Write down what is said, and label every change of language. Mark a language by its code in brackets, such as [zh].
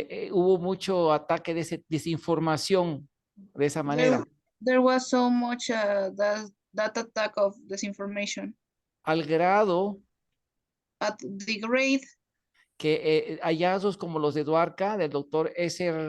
[es] Hubo mucho ataque de desinformación de esa manera. [en] There was so much that attack of disinformation. [es] Al grado [en] at the grade [es] que hallazgos como los de Dwarka, del doctor S.R.